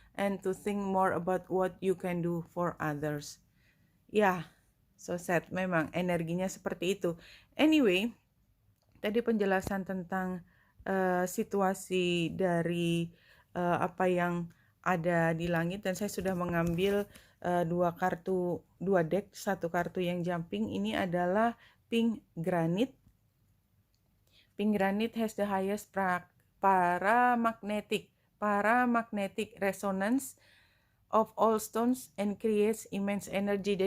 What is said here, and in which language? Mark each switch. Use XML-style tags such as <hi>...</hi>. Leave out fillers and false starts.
<en>and to think more about what you can do for others.</en> <id>Ya,</id> <en>so sad,</en> <id>memang energinya seperti itu. Anyway, tadi penjelasan tentang situasi dari apa yang ada di langit, dan saya sudah mengambil dua deck, satu kartu yang jumping. Ini adalah pink granite.</id> <en>Pink granite has the highest paramagnetic resonance of all stones and creates immense energy.</en>